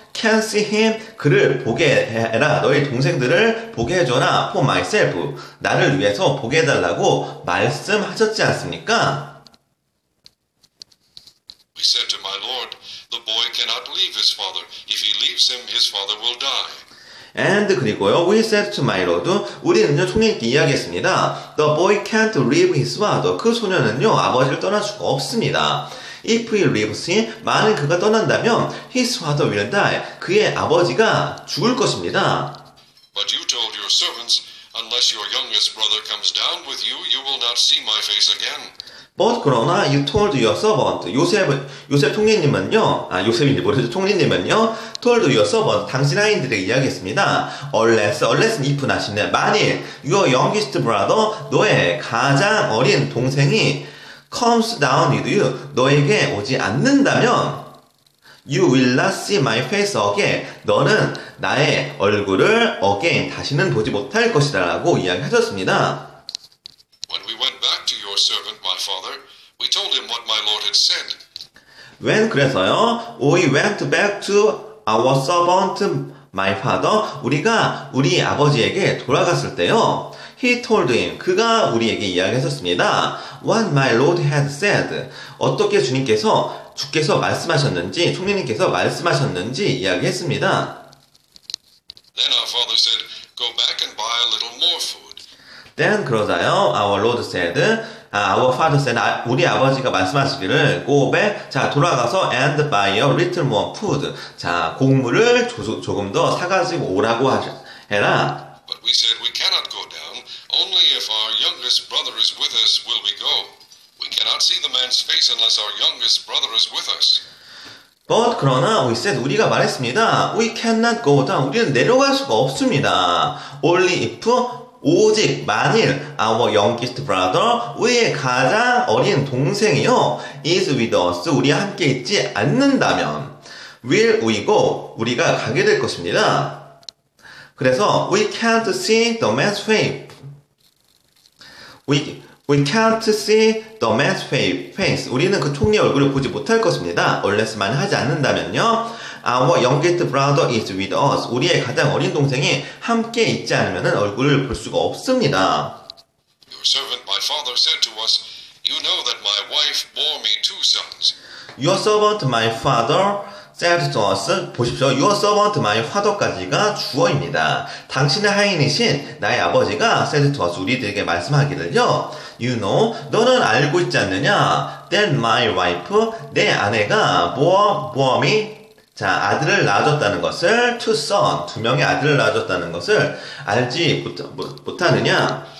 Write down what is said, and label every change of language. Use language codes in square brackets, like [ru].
[en] can see him [ko] 그를 보게 해라. 너희 동생들을 보게 해줘라. [en] for myself [ko] 나를 위해서 보게 해달라고 말씀하셨지 않습니까? [en] We said to my Lord, the boy cannot leave his father. If he leaves him, his father will die. And [ko] 그리고요, [en] we said to my lord, [ko] 우리는요, 총리님께 이야기했습니다. [en] The boy can't leave his father. [ko] 그 소년은요, 아버지를 떠날 수가 없습니다. [en] If he leaves him, [ko] 만약 그가 떠난다면 [en] his father will die. [ko] 그의 아버지가 죽을 것입니다. [en] But you told your servants, unless your youngest brother comes down with you, you will not see my face again. But [ko] 그러나 [en] you told your servant, [ko] 요셉 총리님은요, 요셉이 모르죠. 총리님은요, [en] told your servant, [ko] 당신 하인들에게 이야기했습니다. unless는 if 나시네. 만일 [en] your youngest brother, [ko] 너의 가장 어린 동생이 [en] comes down with you, [ko] 너에게 오지 않는다면 [en] you will not see my face again. [ko] 너는 나의 얼굴을 again, 다시는 보지 못할 것이다 라고 이야기하셨습니다. [en] When we went back to your servant, my father, we told him what my Lord had said. When [ko] 그래서요, [en] we went back to our servant, my father. [ko] 우리가 우리 아버지에게 돌아갔을 때요, [en] he told him. [ko] 그가 우리에게 이야기했었습니다. [en] What my Lord had said. [ko] 어떻게 주께서 말씀하셨는지, 총리님께서 말씀하셨는지 이야기했습니다. [en] Then our father said, go back and buy a little more food. Then [ko] 그러자요, [en] our Lord said, our father said, [ko] 우리 아버지가 말씀하시기를, [en] go back, [ko] 자, 돌아가서 [en] and buy a little more food. [ko] 자, 곡물을 조금 더 사가지고 오라고 해라. [en] But we said, we cannot go down. Only if our youngest brother is with us will we go. We cannot see the man's face unless our youngest brother is with us. But [ko] 그러나 [en] we said, [ko] 우리가 말했습니다. [en] We cannot go down. [ko] 우리는 내려갈 수가 없습니다. [en] Only if [ko] 오직 만일 [en] our youngest brother, [ko] 우리의 가장 어린 동생이요, [en] is with us, [ko] 우리와 함께 있지 않는다면 [en] will we go, [ko] 우리가 가게 될 것입니다. [en] 그래서 we can't see the man's face. We can't see the man's face. [ko] 우리는 그 총리의 얼굴을 보지 못할 것입니다. unless만 하지 않는다면요. [en] Our youngest brother is with us. [ko] 우리의 가장 어린 동생이 함께 있지 않으면 얼굴을 볼 수가 없습니다. [en] Your servant, my father, said to us, you know that my wife bore me 2 sons. Your servant, my father, said to us. [ko] 보십시오. [en] Your servant, my father [ko] 까지가 주어입니다. 당신의 하인이신 나의 아버지가 [en] said to us. [ko] 우리들에게 말씀하기를요. [en] You know, [ko] 너는 알고 있지 않느냐? [en] That my wife, [ko] 내 아내가 [en] bore me, [ko] 자, 아들을 낳아줬다는 것을, [en] 2 sons, [ko] 2명의 아들을 낳아줬다는 것을 알지 못하느냐?